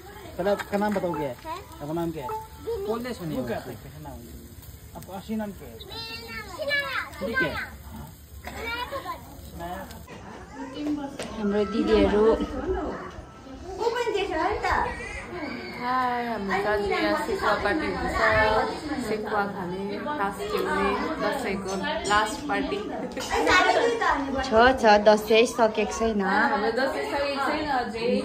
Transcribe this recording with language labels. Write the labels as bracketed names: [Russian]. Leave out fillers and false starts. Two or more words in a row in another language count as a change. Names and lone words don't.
[Hindi] तेरा का नाम बताओ क्या है? आपका नाम क्या है? बोल दे सुनिए। वो क्या है? कैसा नाम है? आपका असली नाम क्या है? ठीक है। [Nepali] हाम्रो दिदीहरु हाय हाम्रो दाजुया सेकुवा पार्टी हुन्छ सेकुवा खाने तास खेल्ने दसैँको [English] last party [Nepali] छ दसैँ सकेको छैन हाम्रो दसैँ सकेको छैन अझै